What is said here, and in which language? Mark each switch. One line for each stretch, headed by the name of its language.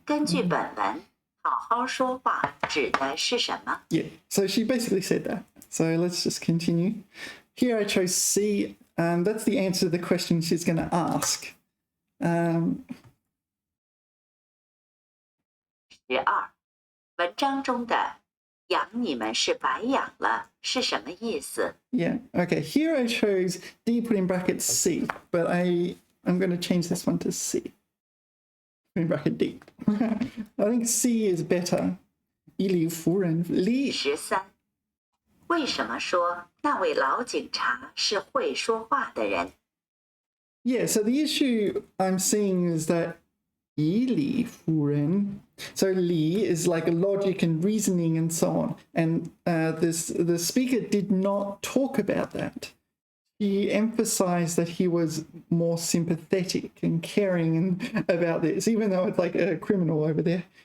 Chinese: 根据本文，好好说话指的是什么？
English: Yeah, so she basically said that. So let's just continue. Here I chose C, and that's the answer to the question she's going to ask. 12.
Chinese: 文章中的“养你们是白养了”是什么意思？
English: Yeah, okay, here I chose D, put in brackets C, but I'm going to change this one to C. Put in bracket D. I think C is better.
Chinese: 以理服人，理 13. 为什么说那位老警察是会说话的人？
English: Yeah, so the issue I'm seeing is that
Chinese: 以理服人.
English: So 理 is like logic and reasoning and so on. And the speaker did not talk about that. he emphasized that he was more sympathetic and caring and about this, even though it's like a criminal over there.